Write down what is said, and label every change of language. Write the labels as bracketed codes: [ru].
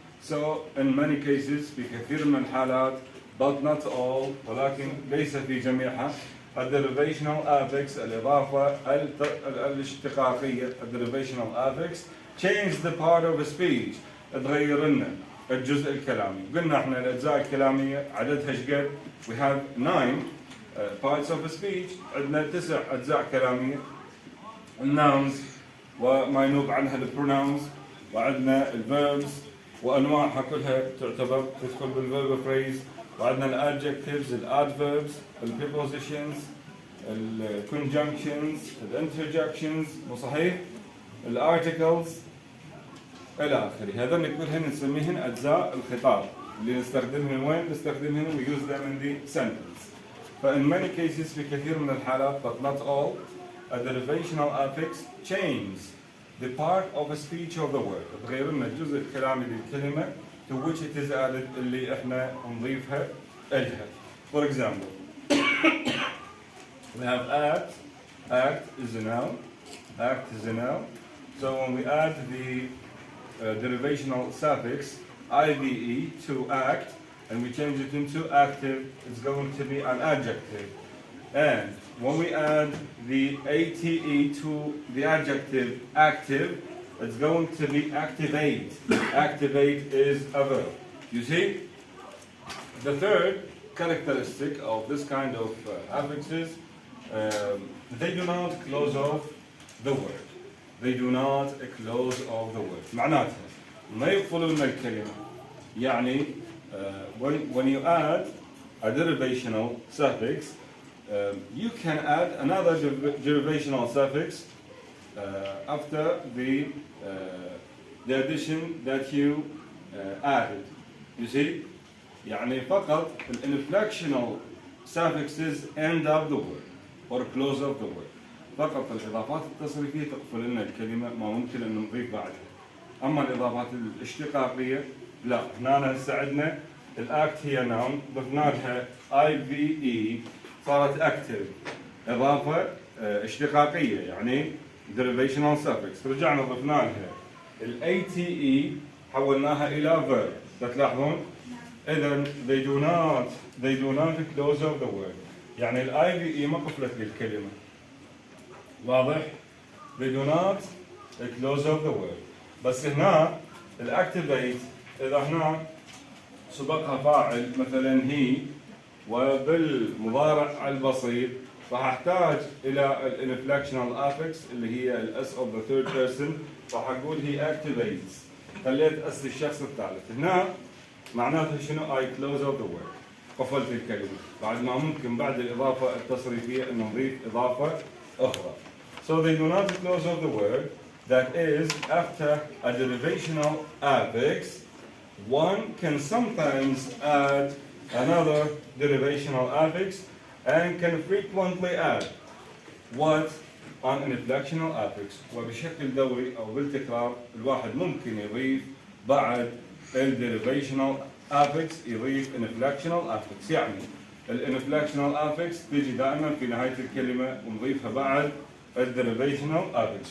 [en] So in many cases [ar] في كثير من الحالات [en] but not all [ar] ولكن ليس في جميعها [en] derivational affix [ar] الإضافة الاشتقاقية [en] derivational affix change the part of a speech [ar] تغير لنا الجزء الكلامي. قلنا احنا الأجزاء الكلامية عددها شقد؟ [en] we have 9 parts of a speech. [ar] عندنا 9 أجزاء كلامية الناونز وما ينوب عنها البروناونز وعندنا الفيربز وأنواعها كلها تعتبر تدخل بالفيرب فريز وعندنا الادجكتيفز الادفيربز البريبوزيشنز الكونجنكشنز الانترجكشنز مو صحيح؟ الارتكلز الى اخره. هذول كلهن نسميهن اجزاء الخطاب اللي نستخدمهم وين؟ نستخدمهم [en] we use them in the sentence. [ar] فإن [en] many cases [ar] في كثير من الحالات [en] but not all a derivational affix changes the part of a speech of the word. [ar] تغير لنا الجزء الكلامي للكلمة [en] to which it is added [ar] اللي احنا نضيفها إلها. [en] For example, we have act. Act is a noun. Act is a noun. So when we add the derivational suffix IVE to act, and we change it into active, it's going to be an adjective. And when we add the ATE to the adjective active, it's going to be activate. Activate is a verb. You see? The third characteristic of this kind of affixes, they do not close off the word. They do not close off the word. [ar] معناتها ما يقفلون الكلمة. يعني [en] when you add a derivational suffix, you can add another derivational suffix after the addition that you added. You see? [ar] يعني فقط [en] inflectional suffixes end up the word or close up the word. [ar] فقط الإضافات التصريفية تقفل لنا الكلمة، ما ممكن أن نضيف بعدها. أما الإضافات الاشتقاقية لا، هنا هسه عندنا الأكت هي نون، ضفنا لها IVE صارت أكتف، إضافة اشتقاقية يعني derivational suffix، رجعنا ضفنا لها ATE حولناها إلى verb، تلاحظون؟ إذا [en] they do not close off the word، [ar] يعني IVE ما قفلت للكلمة. واضح؟ [en] they do not close off the word. [ar] بس هنا الأكتيفيت إذا هنا سبقها فاعل مثلا هي وبالمضارع البسيط راح احتاج الى الانفلكشنال افكس اللي هي الاس اوف ذا ثيرد بيرسون، راح اقول هي اكتيفيتس، خليت اس الشخص الثالث. هنا معناته شنو؟ اي كلوز اوف ذا وورد، قفلت الكلمه، بعد ما ممكن بعد الاضافه التصريفيه ان نضيف اضافه اخرى. [en] So they do not close off the word, that is after a derivational affix one can sometimes add another derivational affix and can frequently add what on an inflectional affix. [ar] وبشكل دوري أو بالتكرار الواحد ممكن يضيف بعد [en] derivational affix [ar] يضيف [en] inflectional affix. [ar] يعني [en] inflectional affix [ar] تيجي دائما في نهاية الكلمة ونضيفها بعد [en] derivational affix.